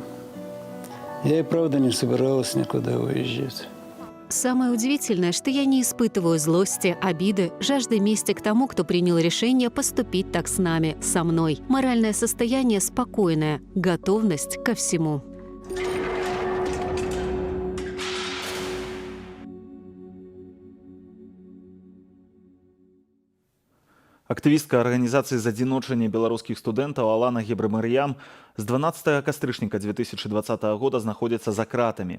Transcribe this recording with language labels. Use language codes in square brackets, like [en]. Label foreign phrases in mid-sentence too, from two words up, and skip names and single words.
[ru] Я и правда не собиралась никуда уезжать. Самое удивительное, что я не испытываю злости, обиды, жажды мести к тому, кто принял решение поступить так с нами, со мной. Моральное состояние спокойное, готовность ко всему. [be] Актывістка арганізацыі задзіночання беларускіх студэнтаў Алана Гебрэмарыям з 12 кастрычніка 2020 года знаходзіцца за кратамі.